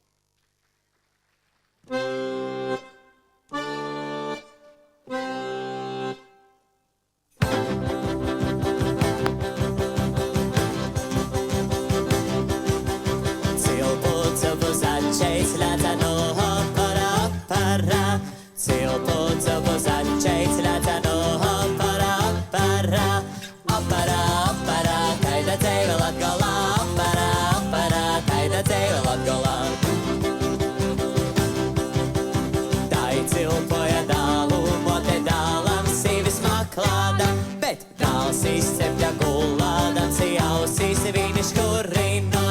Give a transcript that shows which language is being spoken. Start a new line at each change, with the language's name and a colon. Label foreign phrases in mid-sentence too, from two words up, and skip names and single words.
Latgalian: Cilpu začeits leca no opera. Cilpu začeits leca no opera. Opera, kaida dzeive Latgolā. Opera, kaida dzeive Latgolā. Tai cilpoja dālu, mote dālam sīvis maklāda, bet dāls izcepļa gulādams, jausīs viņš kurinoj.